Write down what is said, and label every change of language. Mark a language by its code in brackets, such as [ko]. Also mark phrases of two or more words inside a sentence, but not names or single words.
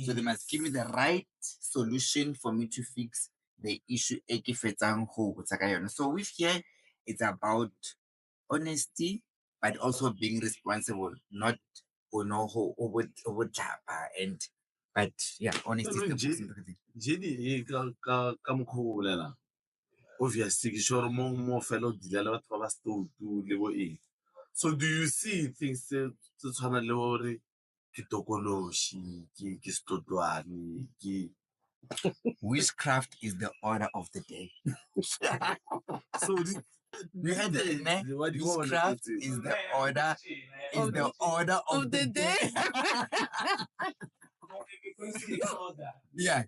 [en] So they must give me the right solution for me to fix the issue. So with here it's about honesty, but also being responsible, not over and but yeah, honesty is the most important thing. [tn] Jenny ka mokgwa o bolelang obviously ke sure mo fela o dila le batho ba ba stoutu le bo eng. [en] So do you see things [tn] tse tshwana le gore ke tokoloshi ke stotwane ke [en] Witchcraft is the order of the day. so We had witchcraft is the order of the day. Yeah.